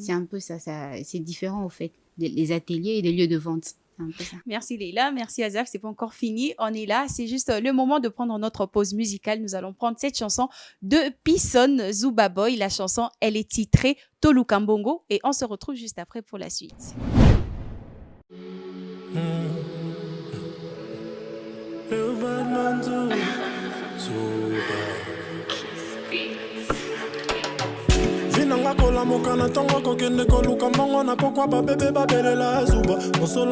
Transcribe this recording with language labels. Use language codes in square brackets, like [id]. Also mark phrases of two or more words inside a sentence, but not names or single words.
[fr] C'est un peu ça, c'est différent au fait, les ateliers et des lieux de vente. C'est un peu ça. Merci Leila, merci Azaf, c'est pas encore fini, on est là, c'est juste le moment de prendre notre pause musicale. Nous allons prendre cette chanson de Pisson Zuba Boy. La chanson, elle est titrée Tolu Kambongo et on se retrouve juste après pour la suite. [ln] Vinanga kola mokana tongo kokende koluka mbongo na pokwa babebe babelela zuba mosolo